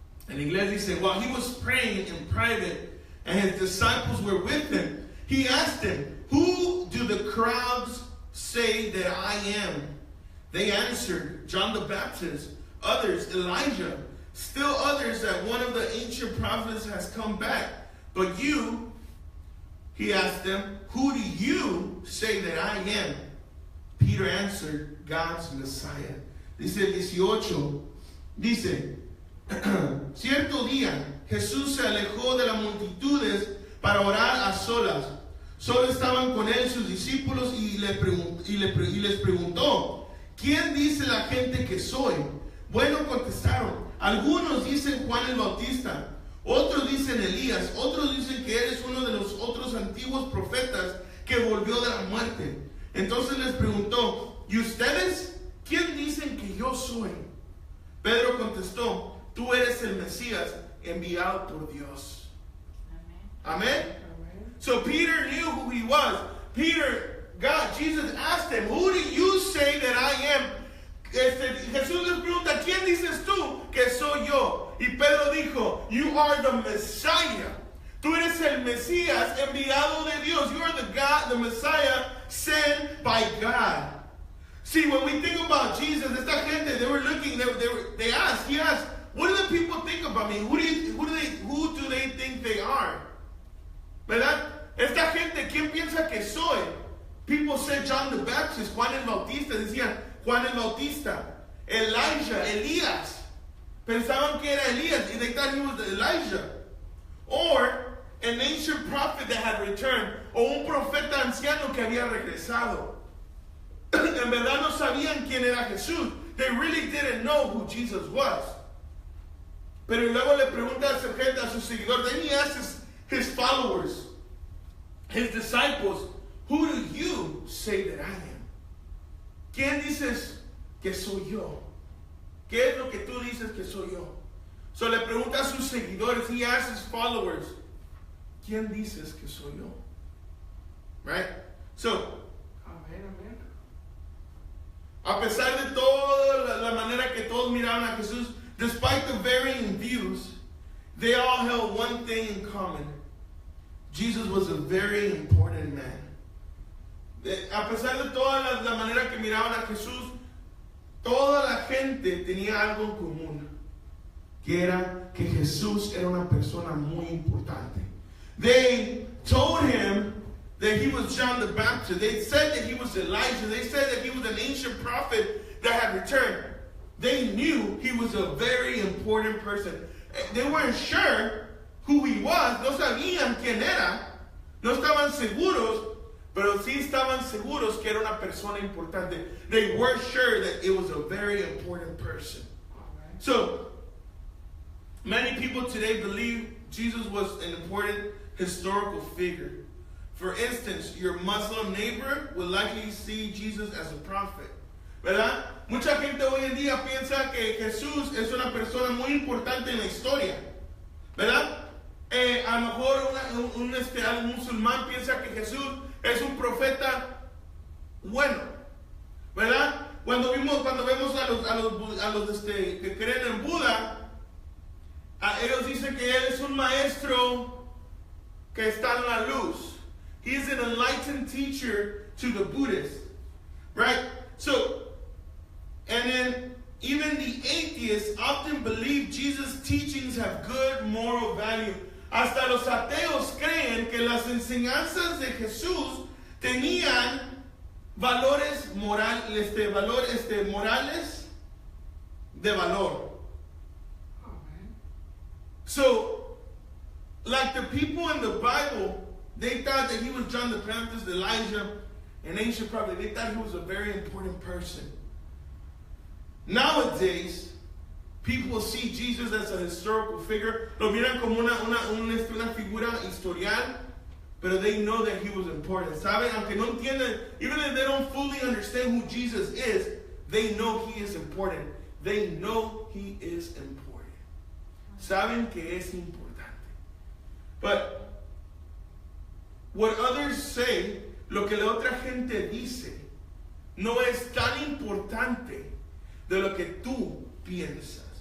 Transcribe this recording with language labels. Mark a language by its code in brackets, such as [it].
[es] En inglés dice, [en] while he was praying in private and his disciples were with him, he asked them, who do the crowds say that I am? They answered, John the Baptist, others Elijah, still others that one of the ancient prophets has come back. But you, he asked them, who do you say that I am? Peter answered, God's Messiah. [es] Dice 18, dice, cierto día Jesús se alejó de las multitudes para orar a solas. Solo estaban con él sus discípulos y les preguntó, ¿quién dice la gente que soy? Bueno, contestaron, algunos dicen Juan el Bautista, otros dicen Elías, otros dicen que eres uno de los otros antiguos profetas que volvió de la muerte. Entonces les preguntó, ¿y ustedes quién dicen que yo soy? Pedro contestó, tú eres el Mesías enviado por Dios. [en] Amen. Amen. So Peter knew who he was. Jesus asked him, who do you say that I am? [es] Jesús les pregunta, ¿quién dices tú que soy yo? Y Pedro dijo, [en] you are the Messiah. [es] Tú eres el Mesías enviado de Dios. [en] You are the Messiah sent by God. See, when we think about Jesus, [es] esta gente, [en] he asked, what do the people think about me? Who do they think they are? [es] ¿Verdad? Esta gente, ¿quién piensa que soy? [en] People said John the Baptist, [es] Juan el Bautista, decían Juan el Bautista, Elijah, Elías. Pensaban que era Elías, [en] and they thought he was Elijah. Or an ancient prophet that had returned, [es] o un profeta anciano que había regresado. En verdad no sabían quién era Jesús. [en] They really didn't know who Jesus was. [es] Pero luego le pregunta a su gente, a sus seguidores, [en] then he asks his followers, his disciples, who do you say that I am? [es] ¿Quién dices que soy yo? ¿Qué es lo que tú dices que soy yo? So le pregunta a sus seguidores, [en] he asks his followers, [es] ¿quién dices que soy yo? [en] Right? So, [es] Amén, amén. a pesar de toda la manera que todos miraban a Jesús, [en] despite the varying views, they all held one thing in common. Jesus was a very important man. [es] A pesar de toda la manera que miraban a Jesús, toda la gente tenía algo en común, que era que Jesús era una persona muy importante. [en] They told him that he was John the Baptist. They said that he was Elijah. They said that he was an ancient prophet that had returned. They knew he was a very important person. They weren't sure who he was. [es] No sabían quién era. No estaban seguros, pero sí estaban seguros que era una persona importante. [en] They were sure that it was a very important person. So, many people today believe Jesus was an important historical figure. For instance, your Muslim neighbor will likely see Jesus as a prophet. [es] ¿Verdad? Mucha gente hoy en día piensa que Jesús es una persona muy importante en la historia. ¿Verdad? A lo mejor un musulmán piensa que Jesús es un profeta bueno. ¿Verdad? Cuando vemos a los que creen en Buda, ellos dicen que él es un maestro que está en la luz. [en] He is an enlightened teacher to the Buddhists. Right? So, and then even the atheists often believe Jesus' teachings have good moral value. [es] Hasta los ateos creen que las enseñanzas de Jesús tenían valores morales de valor. [en] So, like the people in the Bible, they thought that he was John the Baptist, Elijah, an ancient prophet. They thought he was a very important person. Nowadays, people see Jesus as a historical figure. [es] Lo miran como una figura historial, pero [en] they know that he was important. [es] ¿Saben? Aunque no entienden, [en] even if they don't fully understand who Jesus is, they know he is important. They know he is important. [es] Saben que es importante. [en] But what others say, [es] lo que la otra gente dice, no es tan importante de lo que tú piensas.